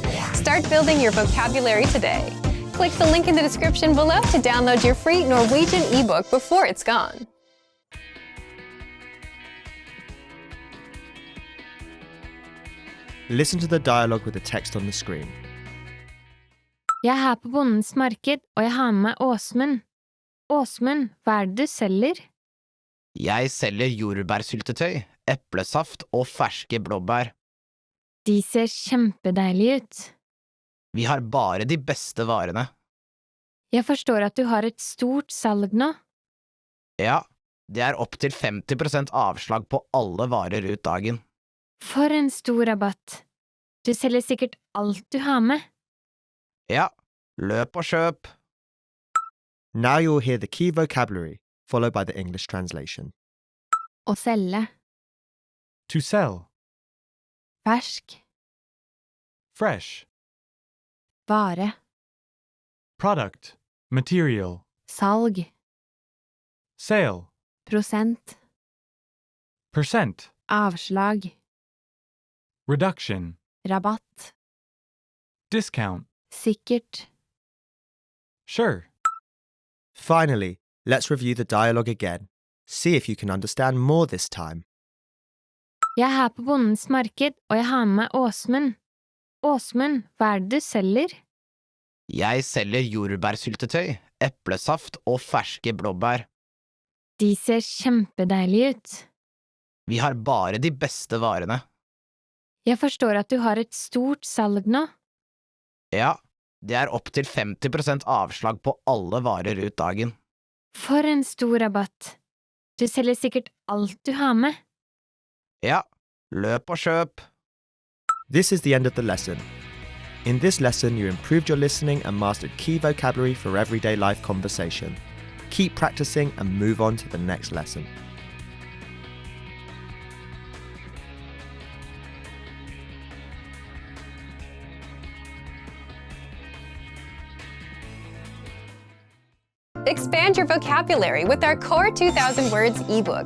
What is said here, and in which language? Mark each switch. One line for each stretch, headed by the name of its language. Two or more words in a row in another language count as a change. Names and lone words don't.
English: Start building your vocabulary today. Click the link in the description below to download your free Norwegian ebook before it's gone. Listen to the dialogue with the text on the screen.
Norwegian: Jeg er her på Bondens marked, og jeg har med meg Åsmund. Åsmund, hva er det du selger? Jeg selger jordbærsyltetøy, eplesaft og ferske blåbær. De ser kjempedeilige ut. Vi har bare de beste varene. Jeg forstår at du har et stort salg nå. Ja, det er opp til 50% avslag på alle varer ut dagen. For en stor rabatt. Du selger sikkert alt du har med. Ja, løp og kjøp.
English: Now you'll hear the key vocabulary, followed by the English translation.
Norwegian: Å selge.
English: To sell.
Norwegian: Fersk.
English: Fresh.
Norwegian: Vare.
English: Product. Material.
Norwegian: Salg.
English: Sale.
Norwegian: Prosent.
English: Percent.
Norwegian: Avslag.
English: Reduction.
Norwegian: Rabatt.
English: Discount.
Norwegian: Sikkert.
English: Sure. Finally, let's review the dialogue again. See if you can understand more this time.
Norwegian: Jeg er her på Bondens marked, og jeg har med meg Åsmund. Åsmund, hva er det du selger? Jeg selger jordbærsyltetøy, eplesaft og ferske blåbær. De ser kjempedeilige ut. Vi har bare de beste varene. Jeg forstår at du har et stort salg nå. Ja, det er opp til 50% avslag på alle varer ut dagen. For en stor rabatt. Du selger sikkert alt du har med. Ja, løp og kjøp.
English: This is the end of the lesson. In this lesson, you improved your listening and mastered key vocabulary for everyday life conversation. Keep practicing and move on to the next lesson. Expand your vocabulary with our Core 2000 Words ebook.